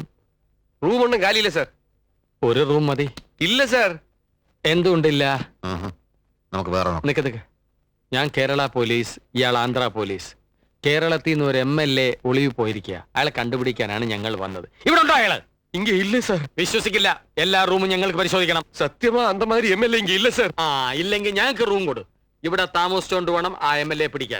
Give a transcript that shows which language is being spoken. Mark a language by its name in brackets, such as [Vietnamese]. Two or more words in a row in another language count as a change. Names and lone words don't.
[Tamil] ரூம் ஒன்றும் காலி இல்லை சார். [Malayalam] ഒരു റൂം മതി. [Tamil] இல்ல சார். [Malayalam] എന്തുകൊണ്ടില്ല? നമുക്ക് വേറെ നോക്കാം. നിക്ക്. ഞാൻ കേരള പോലീസ്, ഇയാൾ ആന്ധ്ര പോലീസ്. കേരളത്തിൽ നിന്ന് ഒരു MLA ഒളിവ് പോയിരിക്കുക. അയാളെ കണ്ടുപിടിക്കാനാണ് ഞങ്ങൾ വന്നത്. ഇവിടെ ഉണ്ടോ അയാള്? [Tamil] இங்க இல்ல சார். [Malayalam] വിശ്വസിക്കില്ല. എല്ലാ റൂമും ഞങ്ങൾക്ക് പരിശോധിക്കണം. [Tamil] சத்தியமா அந்த மாதிரி MLA இங்க இல்ல சார். [Malayalam] ഇല്ലെങ്കിൽ ഞങ്ങൾക്ക് റൂം കൊടു. ഇവിടെ താമസിച്ചോണ്ട് വേണം ആ MLA പിടിക്കാൻ.